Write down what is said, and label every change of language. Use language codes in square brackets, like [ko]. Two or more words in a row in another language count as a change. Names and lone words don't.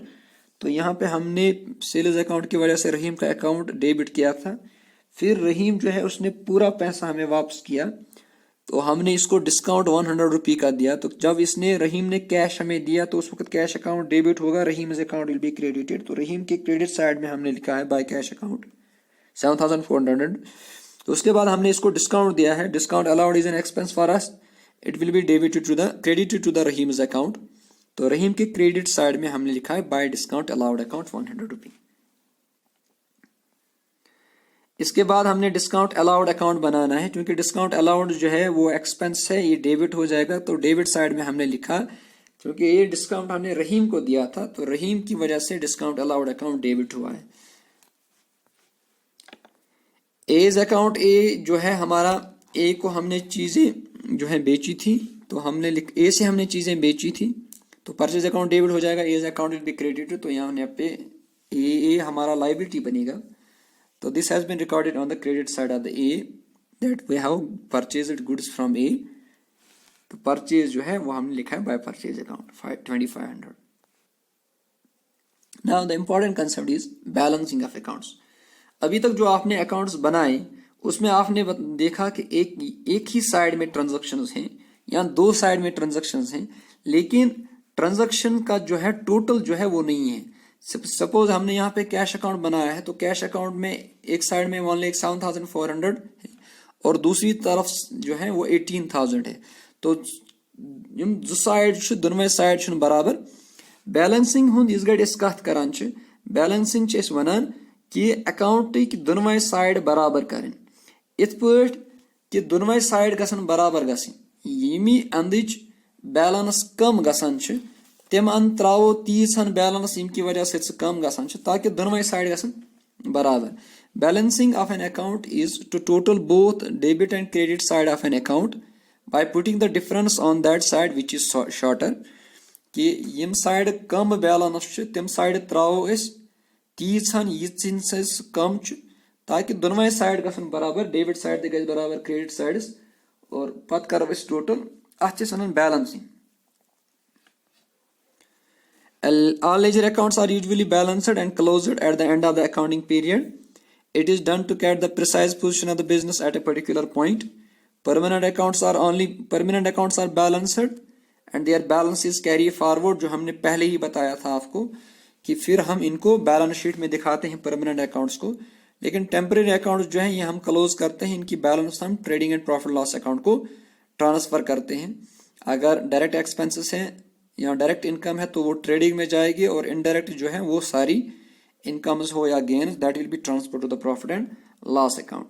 [hi] तो यहाँ पे हमने [en] sales account [hi] की वजह से रहीम का अकाउंट डेबिट किया था, फिर रहीम जो है उसने पूरा पैसा हमें वापस किया, तो हमने इसको डिस्काउंट 100 रुपये का दिया, तो जब इसने रहीम ने कैश हमें दिया तो उस वक्त [en] cash account [hi] डेबिट होगा, [en] Rahim account will be credited, [hi] तो रहीम के [en] credit side [hi] में हमने लिखा है [en] by cash account 7400. [hi] तो उसके बाद हमने इसको डिस्काउंट दिया है, [en] discount allowed is an expense for us, it will be credited to the Rahim's account, [hi] तो रहीम के [en] credit side [hi] में हमने लिखा है [en] by discount allowed account 100 [hi] रुपये। इसके बाद हमने [en] discount allowed account [hi] बनाना है, क्योंकि [en] discount allowed [hi] जो है वो एक्सपेंस है, ये डेबिट हो जाएगा, तो [en] debit side [hi] में हमने लिखा क्योंकि ये डिस्काउंट हमने रहीम को दिया था तो रहीम की वजह से [en] discount allowed account [hi] डेबिट हुआ है। [en] A's account A [hi] जो है हमारा, ए को हमने चीजें जो है बेची थी, तो हमने ए से हमने चीजें बेची थी तो [en] purchase account [hi] डेबिट हो जाएगा, [en] A's account will be credited, [hi] तो यहाँ पे ए हमारा लायबिलिटी बनेगा, तो [en] this has been recorded on the credit side of the A that we have purchased goods from A, [hi] तो परचेज जो है वो हमने लिखा है [en] by purchase account 2500. now the important concept is balancing of accounts. [hi] अभी तक जो आपने अकाउंट्स बनाए उसमें आपने देखा कि एक ही साइड में ट्रांजैक्शंस हैं या दो साइड में ट्रांजैक्शंस हैं, लेकिन ट्रांजैक्शन का जो है टोटल जो है वो नहीं है। सपोज हमने यहाँ पे [en] cash account [hi] बनाया है तो [en] cash account [hi] में एक साइड में मान लें 7400 है और दूसरी तरफ जो है वो 18,000 है। [ks] तो यम जो साइड [hi] दोनों साइड बराबर। [ks] बैलेंसिंग हुंद इस गड़ कत करान बैलेंसिंग वनान [hi] कि अकाउंट दोनों साइड बराबर करें [ks] इत पट कि दोनों साइड गसन बराबर गसन यमी अंदच बैलेंस कम गसान तम अंद त्रो तीन [hi] बैलेंस की वजह से [ks] कम गसान ताकि दोनों साइड गसन बराबर। [en] Balancing of an account is to total both debit and credit side of an account by putting the difference on that side which is shorter [ks] कि यम साइड कम बैलेंस तम साइड त्रो तीन ये कम ताकि दोनों साइड गसन बराबर [en] debit side ते बराबर credit side और पत करो टोटल अत बैलेंसिंग। All ledger accounts are usually balanced and closed at the end of the accounting period. It is done to get the precise position of the business at a particular point. Permanent accounts are balanced and their balances carry forward, [hi] जो हमने पहले ही बताया था आपको कि फिर हम इनको [en] balance sheet [hi] में दिखाते हैं [en] permanent accounts [hi] को। लेकिन [en] temporary accounts [hi] जो हैं ये हम क्लोज करते हैं, इनकी बैलेंस हम [en] trading and profit loss account [hi] को ट्रांसफर करते हैं। अगर [en] direct expenses [hi] हैं या [en] direct income [hi] है तो वो ट्रेडिंग में जाएगी और इनडायरेक्ट जो है वो सारी इनकम्स हो या गेन्स [en] that will be transferred to the profit and loss account.